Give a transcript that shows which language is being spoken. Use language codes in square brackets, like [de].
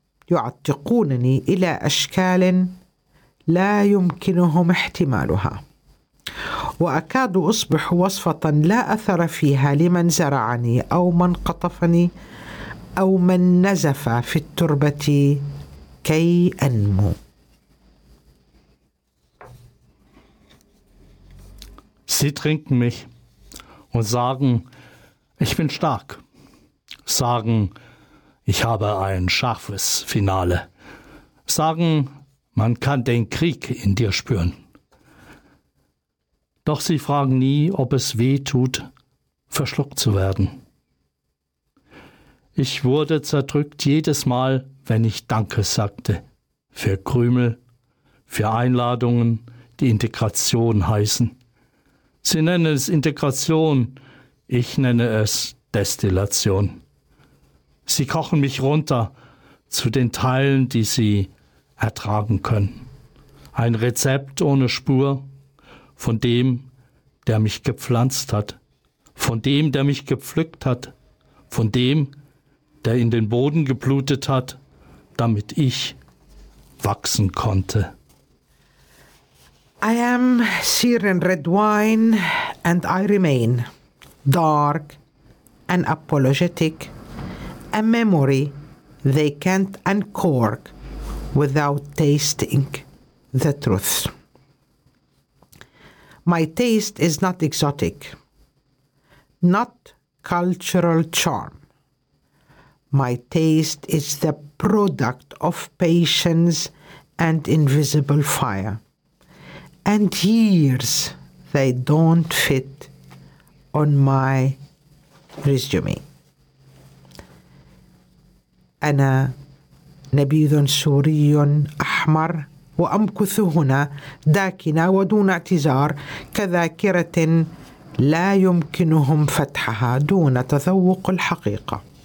[ar] يعتقونني إلى أشكال لا يمكنهم احتمالها وأكاد أصبح وصفة لا أثر فيها لمن زرعني أو من قطفني أو من نزف في التربة كي أنمو. [de] Sie trinken mich und sagen, ich bin stark. Sagen, ich habe ein scharfes Finale. Sagen, man kann den Krieg in dir spüren. Doch sie fragen nie, ob es weh tut, verschluckt zu werden. Ich wurde zerdrückt jedes Mal, wenn ich Danke sagte. Für Krümel, für Einladungen, die Integration heißen. Sie nennen es Integration, ich nenne es Destillation. Sie kochen mich runter zu den Teilen, die sie ertragen können. Ein Rezept ohne Spur von dem, der mich gepflanzt hat, von dem, der mich gepflückt hat, von dem, der in den Boden geblutet hat, damit ich wachsen konnte. [en] I am Syrian red wine and I remain dark and apologetic, a memory they can't uncork without tasting the truth. My taste is not exotic, not cultural charm. My taste is the product of patience and invisible fire. And years they don't fit on my resume. [ar] أنا نبيذ سوري أحمر وأمكث هنا داكنة ودون اعتذار كذاكرة لا يمكنهم فتحها دون تذوق الحقيقة.